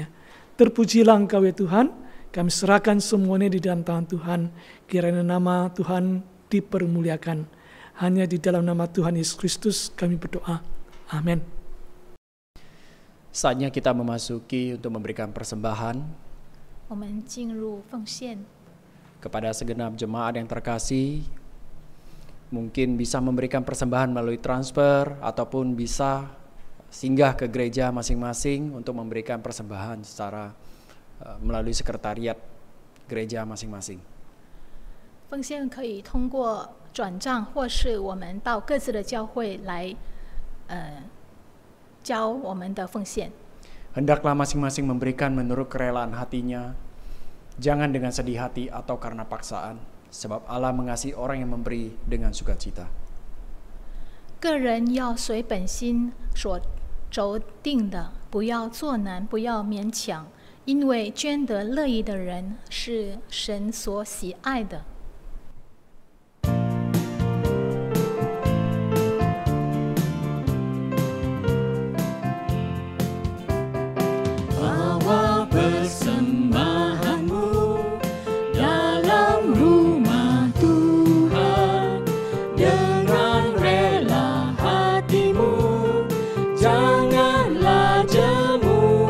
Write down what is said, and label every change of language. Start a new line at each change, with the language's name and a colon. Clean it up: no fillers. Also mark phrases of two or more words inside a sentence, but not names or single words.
Indonesian: Terpujilah Engkau ya Tuhan, kami serahkan semuanya di dalam tangan Tuhan. Kiranya nama Tuhan dipermuliakan. Hanya di dalam nama Tuhan Yesus Kristus kami berdoa. Amin. Saatnya kita memasuki untuk memberikan persembahan
Chinese: 我们进入奉献。
Indonesian: kepada segenap jemaat yang terkasih. Mungkin bisa memberikan persembahan melalui transfer ataupun bisa singgah ke gereja masing-masing untuk memberikan persembahan secara melalui sekretariat gereja masing-masing.
Chinese: 奉献可以通过转账，或是我们到各自的教会来交我们的奉献。
Indonesian: Hendaklah masing-masing memberikan menurut kerelaan hatinya, jangan dengan sedih hati atau karena paksaan, sebab Allah mengasihi orang yang memberi dengan sukacita.
Chinese: 个人要随本心所轴定的，不要作难，不要勉强，因为捐得乐意的人是神所喜爱的。
Indonesian: Bawa persembahanmu dalam rumah Tuhan dengan rela hatimu, janganlah jemu.